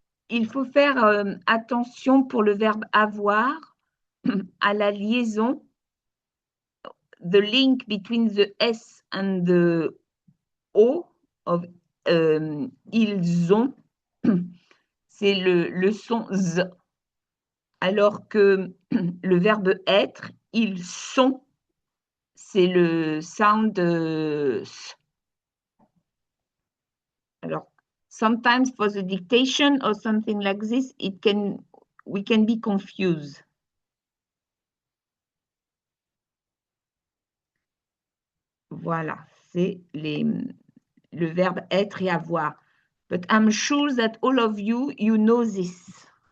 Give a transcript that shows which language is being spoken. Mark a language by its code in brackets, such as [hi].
[fr] Il faut faire attention pour le verbe avoir à la liaison, [en] the link between the S and the O of [fr] ils ont, c'est le son Z. Alors que le verbe être, ils sont, c'est le sound S. [en] Alors, sometimes for the dictation or something like this, we can be confused. [fr] Voilà, c'est le verbe être et avoir. [en] But I'm sure that all of you know this.